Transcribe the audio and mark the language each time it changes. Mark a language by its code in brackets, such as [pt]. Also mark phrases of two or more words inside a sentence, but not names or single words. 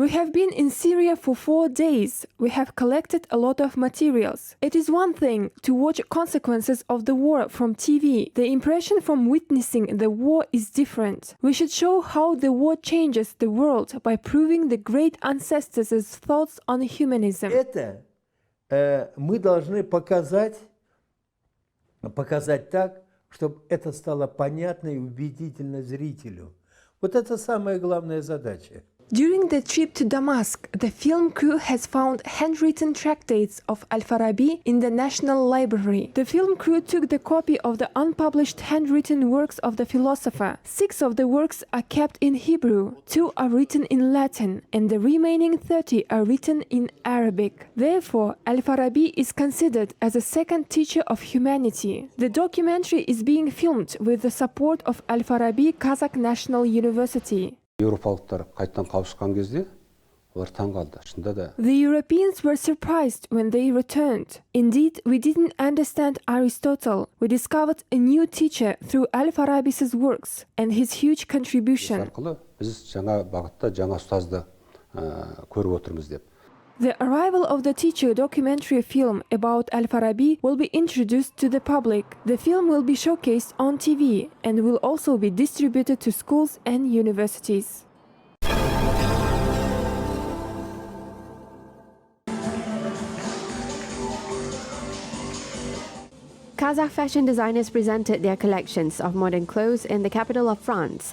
[en] We have been in Syria for 4 days. We have collected a lot of materials. It is one thing to watch consequences of the war from TV. The impression from witnessing the war is different. We should show how the war changes the world by proving the great ancestors' thoughts on humanism. [ru] Это мы должны показать так, чтобы это стало понятно и убедительно зрителю. Вот это самая главная задача. [en] During the trip to Damascus, the film crew has found handwritten tractates of Al-Farabi in the National Library. The film crew took the copy of the unpublished handwritten works of the philosopher. 6 of the works are kept in Hebrew, 2 are written in Latin, and the remaining 30 are written in Arabic. Therefore, Al-Farabi is considered as a second teacher of humanity. The documentary is being filmed with the support of Al-Farabi Kazakh National University. [kk] Еуропалықтар қайтадан қауышқан кезде олар таң қалды. Шынында да. [en] The Europeans were surprised when they returned. Indeed, we didn't understand Aristotle. We discovered a new teacher through Al-Farabi's works and his huge contribution. [kk] Арқылы біз жаңа бағытта жаңа ұстазды көріп отырмыз деп. [en] The arrival of the teacher documentary film about Al-Farabi will be introduced to the public. The film will be showcased on TV and will also be distributed to schools and universities. Kazakh fashion designers presented their collections of modern clothes in the capital of France.